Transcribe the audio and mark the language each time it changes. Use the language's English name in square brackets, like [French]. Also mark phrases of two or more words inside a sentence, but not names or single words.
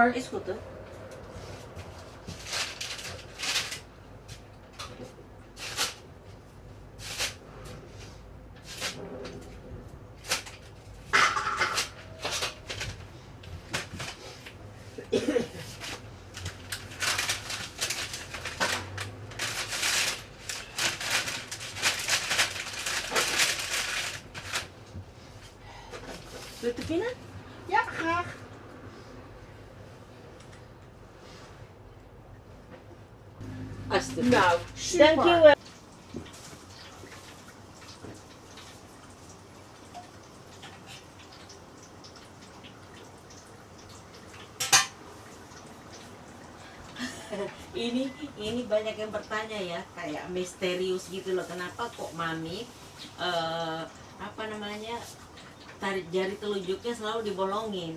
[Dutch] Is goed hoor. Wilt u pinnen? Ja, graag. Alsjeblieft. Nou, super. Dankjewel. [Indonesian] ini banyak yang bertanya ya, kayak misterius gitu loh, kenapa kok Mami apa namanya tarik jari telunjuknya selalu dibolongin.